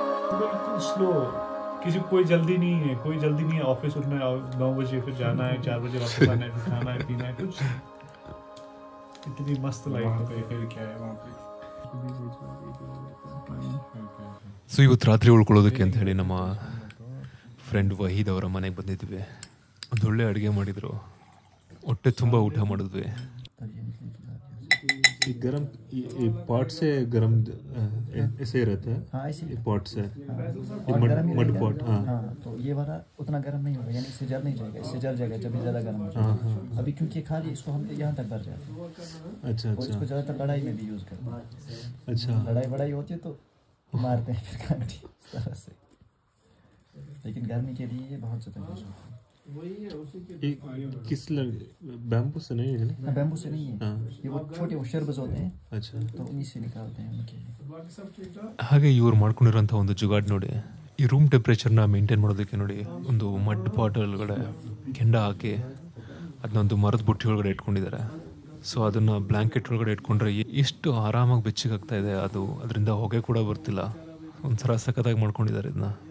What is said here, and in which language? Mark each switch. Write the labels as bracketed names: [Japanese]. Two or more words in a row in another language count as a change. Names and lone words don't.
[Hindi] बिल्कुल स्लो, किसी को कोई जल्दी नहीं है, ऑफिस उठना है 9 बजे, फिर जाना है 4 बजे वापस आना है, फिर खाना है पीना है, कुछ इतनी मस्त लाइफ है। फिर क्या है वहाँ पे? [Kannada] ಸೊ ಇವತ್ತು ರಾತ್ರಿ ಉಳ್ಕೊಳ್ಳೋದಕ್ಕೆ ಅಂತ ಹೇಳಿ ನಮ್ಮ ಫ್ರೆಂಡ್ ವಹೀದ್ ಅವರ ಮನೆಗೆ ಬಂದಿದ್ವಿ. ಒಂದು ಒಳ್ಳೆ ಅಡುಗೆ ಮಾಡಿದರು, ಹೊಟ್ಟೆ ತುಂಬ ಊಟ ಮಾಡಿದ್ವಿ. [Hindi] गरम पॉट से गरम ऐसे रहता है। हाँ ऐसे पॉट से [English] mud pot. [Hindi] हाँ तो ये वाला उतना गर्म नहीं होगा, यानी सिजर नहीं जाएगा, सिजर जाएगा जब ज़्यादा गर्म हो जाएगा। अभी क्योंकि खाली इसको हम यहाँ तक भर जाते हैं। अच्छा अच्छा। इसको ज़्यादातर लड़ाई में भी यूज़ करते हैं। अच्छा, लड़ाई होती है तो मारते हैं फिर कांटी इस तरह से, लेकिन गर्मी के लिए ये बहुत ज़्यादा यूज़ होता है। किस बैम्बू से नहीं है ना? बैम्बू से नहीं है। ये वो छोटे वो शरबज होते हैं। अच्छा, तो उन्हीं से निकालते हैं उनके। [Kannada] ಹಾಗೆ ಇವ್ರು ಮಾಡ್ಕೊಂಡಿರೋಂಥ ಒಂದು ಜುಗಾಡ್ ನೋಡಿ, ಈ [English] room temperature [Kannada] ಮೇಂಟೈನ್ ಮಾಡೋದಕ್ಕೆ ನೋಡಿ ಒಂದು [English] mud pot [Kannada] ಒಳಗಡೆ ಕೆಂಡ ಹಾಕಿ ಅದನ್ನೊಂದು ಮರದ ಬುಟ್ಟಿ ಒಳಗಡೆ ಇಟ್ಕೊಂಡಿದ್ದಾರೆ. ಸೊ ಅದನ್ನು ಬ್ಲ್ಯಾಂಕೆಟ್ ಒಳಗಡೆ ಇಟ್ಕೊಂಡ್ರೆ ಎಷ್ಟು ಆರಾಮಾಗಿ ಬೆಚ್ಚಗಾಗ್ತಾ ಇದೆ. ಅದರಿಂದ ಹೊಗೆ ಕೂಡ ಬರ್ತಿಲ್ಲ. ಒಂಥರ ಸಖತ್ತಾಗಿ ಮಾಡ್ಕೊಂಡಿದ್ದಾರೆ ಇದನ್ನ.